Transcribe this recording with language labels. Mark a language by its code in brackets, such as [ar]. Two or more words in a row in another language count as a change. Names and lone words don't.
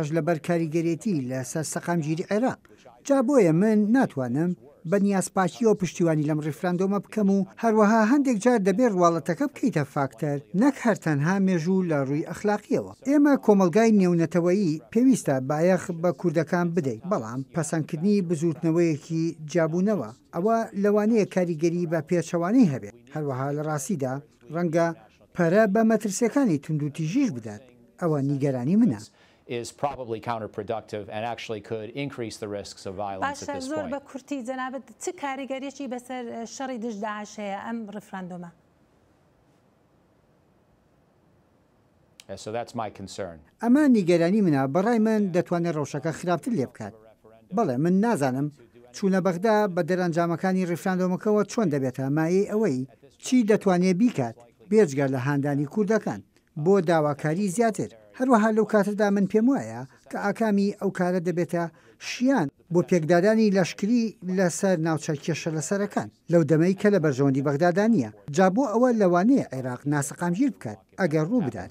[ckb] لەبەر کاریگەرێتی لە سەر سەقامگیری عێراق جا بۆیە من ناتوانم بە نیازپاچیەوە پشتیوانی لەم ڕیفراندۆمە بکەم و هەروەها هەندێک جار دەبێت ڕواڵەتەکە بکەیتە فاکتەر نەک هەرتەنها مێژوو لە ڕووی ئەخلاقیەوە ئێمە کۆمەلگای نێونەتەوەیی پێویستە بایەخ بە کوردەکان بدەیت بەڵام پەسەندکردنی بزوتنەوەیەکی جابوونەوە ئەوە لەوانەیە کاریگەری بە پێچەوانەی هەبێت هەروەها لە ڕاستیدا ڕەنگە پەرە بە مەترسیەکانی توندوتیژیش بدات ئەوە نیگەرانی منە. [en] is probably counterproductive and actually could increase the risks of violence at this point. [ckb] بە کورتی جەنابەت چ کاریگەریەکی بەسەر شەڕی دژ داعش هەیە ئەم ڕفراندۆمە؟ [en] So that's my concern. [ckb] ئەمە نیگەرانی منە بەڕای من دەتوانێت ڕەوشەکە خراپتر لێ بکات. بەڵێ من نازانم چوونە بەغدا بە دەرەنجامەکانی ڕیفراندۆمەکەەوە چۆن دەبێتە مایەی ئەوەی چی دەتوانێت بیکات بێجگەر لە هاندانی کوردەکان بۆ داواکاری زیاتر. هەروەها لەو کاتەدا من پێم وایە کە ئاکامی ئەو کارە دەبێتە شیان بۆ پێکدادانی لەشکری لەسەر ناوچە کێشە لەسەرەکان لەو دەمەی کە لە بەرژەوەندی بەغدادا نییە جا بۆ ئەوە لەوانەیە عێراق ناسەقامگیر بکات ئەگەر ڕوو بدات.